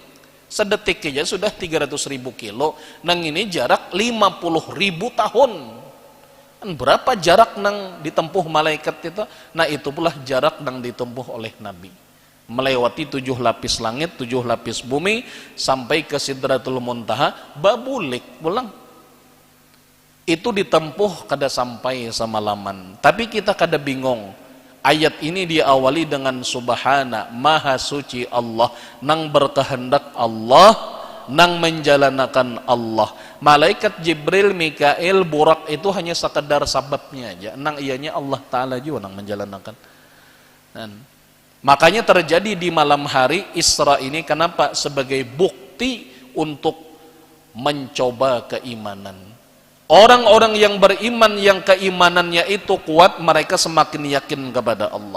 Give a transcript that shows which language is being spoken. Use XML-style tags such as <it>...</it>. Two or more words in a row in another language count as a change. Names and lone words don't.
<bjn>Sedetik aja sudah 300.000 kilo. Nang ini jarak 50.000 tahun. Berapa jarak nang ditempuh malaikat itu? Nah itu pula jarak nang ditempuh oleh Nabi.</bjn> <id>Melewati 7 lapis langit, 7 lapis bumi, sampai ke Sidratul Muntaha,</id> <bjn>babulik pulang. Itu ditempuh kada sampai semalaman. Tapi kita kada bingung. Ayat ini diawali dengan subhana, maha suci Allah, nang berkehendak Allah, nang menjalanakan Allah.</bjn> <id>Malaikat Jibril, Mikail, Burak itu hanya sekedar sababnya aja.</id> <bjn>Nang ianya Allah Ta'ala juga nang menjalanakan.</bjn> <id>Dan makanya terjadi di malam hari Isra ini, kenapa? Sebagai bukti untuk mencoba keimanan. Orang-orang yang beriman yang keimanannya itu kuat, mereka semakin yakin kepada Allah.</id>